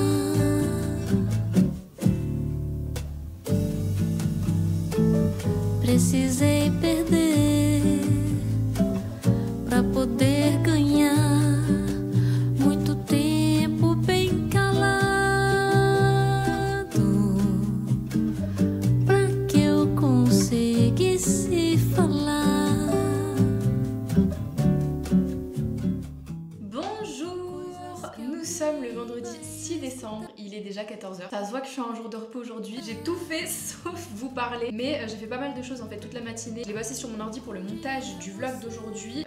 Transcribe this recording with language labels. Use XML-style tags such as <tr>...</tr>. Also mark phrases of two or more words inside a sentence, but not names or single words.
<pt>Precisei perder pra poder ganhar, muito tempo bem calado, pra que eu conseguisse falar.</pt> <fr>Bonjour, nous sommes le vendredi 6 décembre, il est déjà 14h. Ça se voit que je suis un jour de repos aujourd'hui. J'ai tout fait sauf vous parler, mais j'ai fait pas mal de choses en fait toute la matinée. J'ai bossé sur mon ordi pour le montage du vlog d'aujourd'hui.</fr>